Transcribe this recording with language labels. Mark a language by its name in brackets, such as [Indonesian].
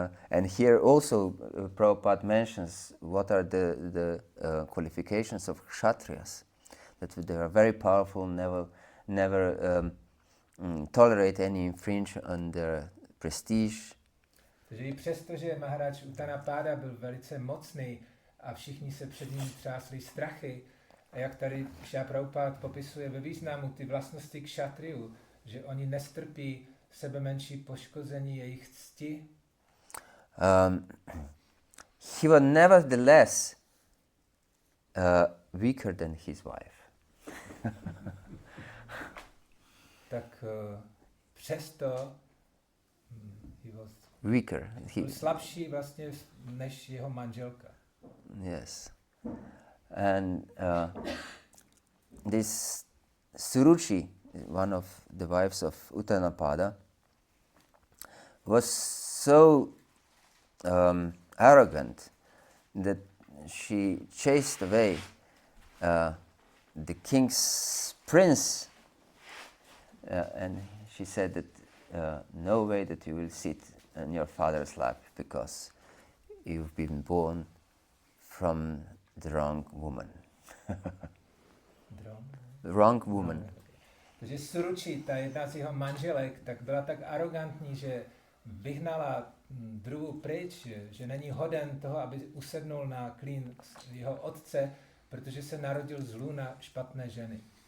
[English] And here also Prabhupada mentions what are the qualifications of Kshatriyas. That they are very powerful, never tolerate any infringe on their prestige. [Czech] Takže i přesto, že Maharaj Uttanapada byl velice mocný a všichni se před ním třásli strachy, a jak tady Kšá Prabhupada popisuje ve významu ty vlastnosti kšatriů, že oni nestrpí sebemenší poškození jejich cti. [English] He was nevertheless weaker than his wife. [Czech] Tak přesto [English] he was Weaker. [Czech] byl slabší vlastně než jeho manželka. [English] Yes. And this Suruchi, one of the wives of Uttanapada, was so arrogant that she chased away the king's prince, and she said that no way that you will sit in your father's lap because you've been born from the wrong woman. The wrong woman. [Czech] Takže Suruči, ta jedna z jeho manželek, tak byla tak arrogantní, že vyhnala Dhruvu pryč, že není hoden toho, aby usednul na klín jeho otce, protože se narodil z lůna špatné ženy.